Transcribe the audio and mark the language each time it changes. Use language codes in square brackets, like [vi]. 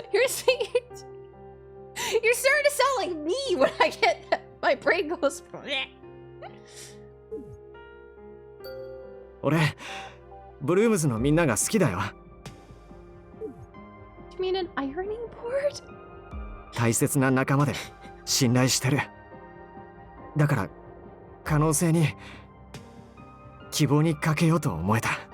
[en] You're starting to sound like me when I get that. My brain goes. [ja] 俺ブルームズのみんなが好きだよ。 [en] You mean an ironing board? [ja] 大切な仲間で信頼してる。だから可能性に希望にかけようと思えた。